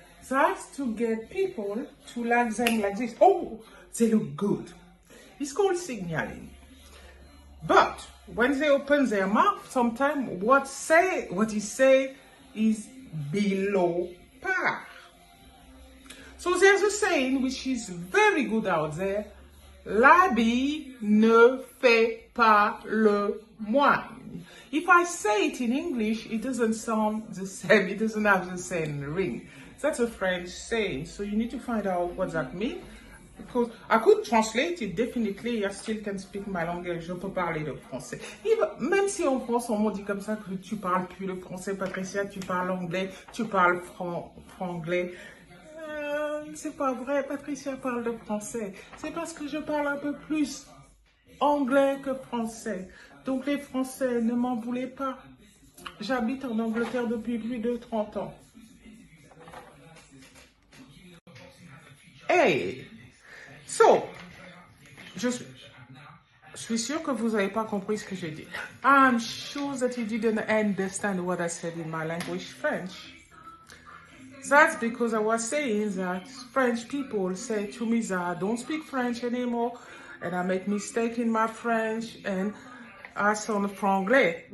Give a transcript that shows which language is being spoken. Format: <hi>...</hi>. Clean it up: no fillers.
<en>That's to get people to like them like this. Oh, they look good. It's called signaling. But when they open their mouth, sometimes what he say is below par. So there's a saying which is very good out there.</en> <fr>L'habit ne fait pas le moine.</fr> <en>If I say it in English, it doesn't sound the same. It doesn't have the same ring. That's a French saying. So you need to find out what that means. Because I could translate it definitely. I still can speak my language.</en> <fr>Je peux parler le français. Même si en France on dit comme ça que tu parles plus le français, Patricia, tu parles anglais, tu parles franglais. C'est pas vrai, Patricia parle de français. C'est parce que je parle un peu plus anglais que français. Donc les Français, ne m'en voulez pas. J'habite en Angleterre depuis plus de 30 ans. Hey! So, je suis sûr que vous n'avez pas compris ce que j'ai dit.</fr> <en>I'm sure that you didn't understand what I said in my language, French. That's because I was saying that French people say to me that I don't speak French anymore and I make mistake in my French and I sound franglais.</en>